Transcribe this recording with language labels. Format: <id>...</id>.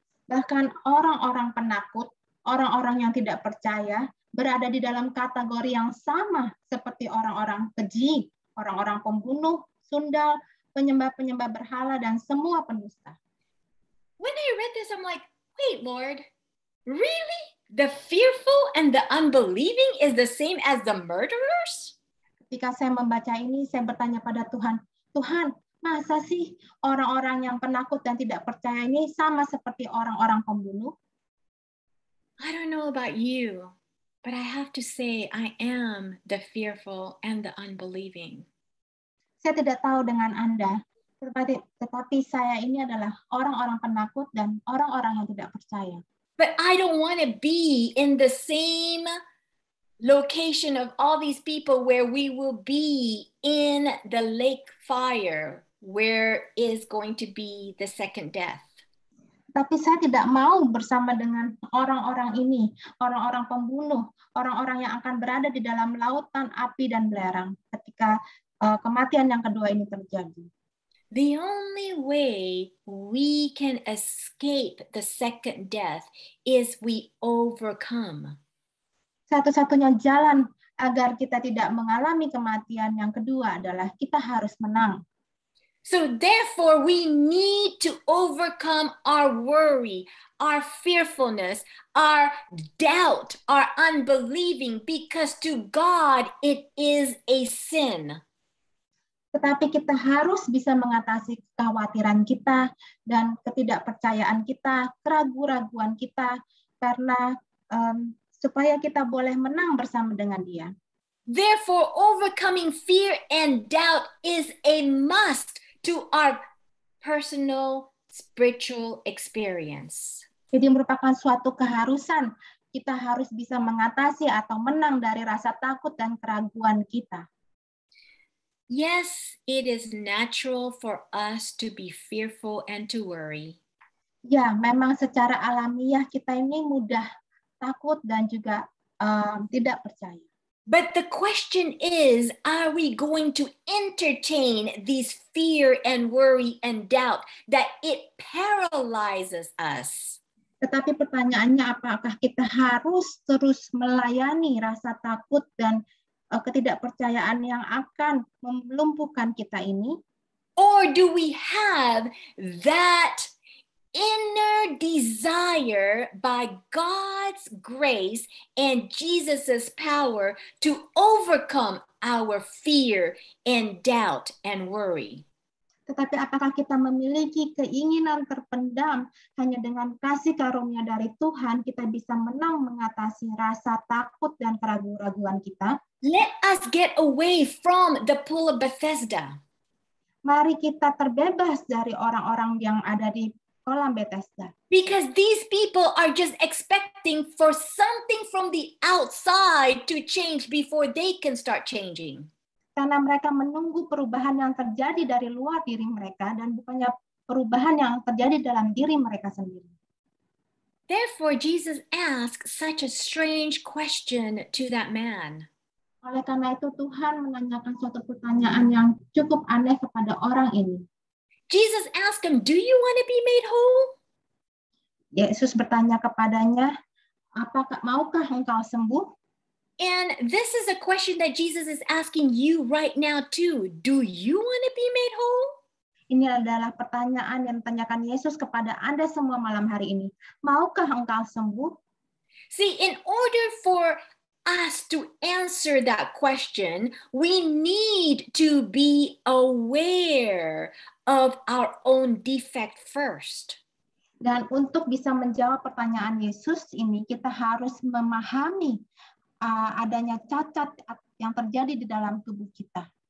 <id>Bahkan orang-orang penakut, orang-orang yang tidak percaya, berada di dalam kategori yang sama seperti orang-orang keji, orang-orang pembunuh, sundal, penyembah-penyembah berhala, dan semua pendusta.</id> <en>When I read this, I'm like, wait, Lord, really? The fearful and the unbelieving is the same as the murderers?</en> <id>Ketika saya membaca ini, saya bertanya pada Tuhan, Tuhan, masa sih orang-orang yang penakut dan tidak percaya ini sama seperti orang-orang pembunuh?</id> <en>I don't know about you, but I have to say I am the fearful and the unbelieving.</en> <id>Saya tidak tahu dengan Anda, tetapi saya ini adalah orang-orang penakut dan orang-orang yang tidak percaya.</id> <en>But I don't want to be in the same location of all these people where we will be in the lake fire, where is going to be the second death.</en> <id>Tapi saya tidak mau bersama dengan orang-orang ini, orang-orang pembunuh, orang-orang yang akan berada di dalam lautan api dan belerang ketika kematian yang kedua ini terjadi.</id> <en>The only way we can escape the second death is we overcome.</en> <id>Satu-satunya jalan agar kita tidak mengalami kematian yang kedua adalah kita harus menang.</id> <en>So therefore, we need to overcome our worry, our fearfulness, our doubt, our unbelieving, because to God it is a sin.</en> <id>Tetapi kita harus bisa mengatasi kekhawatiran kita dan ketidakpercayaan kita, keraguan-raguan kita, karena supaya kita boleh menang bersama dengan Dia.</id> <en>Therefore, overcoming fear and doubt is a must to our personal spiritual experience.</en> <id>Jadi merupakan suatu keharusan. Kita harus bisa mengatasi atau menang dari rasa takut dan keraguan kita.</id> <en>Yes, it is natural for us to be fearful and to worry.</en> <id>Ya, memang secara alamiah kita ini mudah takut dan juga tidak percaya.</id> <en>But the question is, are we going to entertain these fear and worry and doubt that it paralyzes us?</en> <id>Tetapi pertanyaannya, apakah kita harus terus melayani rasa takut dan ketidakpercayaan yang akan melumpuhkan kita ini?</id> <en>Or do we have that inner desire by God's grace and Jesus's power to overcome our fear and doubt and worry?</en> <id>Tetapi apakah kita memiliki keinginan terpendam hanya dengan kasih karunia dari Tuhan kita bisa menang mengatasi rasa takut dan keraguan-raguan kita?</id> <en>Let us get away from the pool of Bethesda.</en> <id>Mari kita terbebas dari orang-orang yang ada di kolam Bethesda.</id> <en>Because these people are just expecting for something from the outside to change before they can start changing.</en> <id>Karena mereka menunggu perubahan yang terjadi dari luar diri mereka dan bukannya perubahan yang terjadi dalam diri mereka sendiri.</id> <en>Therefore, Jesus asked such a strange question to that man.</en> <id>Oleh karena itu Tuhan menanyakan suatu pertanyaan yang cukup aneh kepada orang ini.</id> <en>Jesus asked him, "Do you want to be made whole?"</en> <id>Yesus bertanya kepadanya, "Apakah maukah engkau sembuh?"</id> <en>And this is a question that Jesus is asking you right now too. Do you want to be made whole?</en> <id>Ini adalah pertanyaan yang ditanyakan Yesus kepada Anda semua malam hari ini. Maukah engkau sembuh?</id> <en>See, in order for us to answer that question, we need to be aware of our own defect first.</en> <id>Dan untuk bisa menjawab pertanyaan Yesus ini, kita harus memahami adanya cacat yang terjadi di dalam tubuh kita.</id>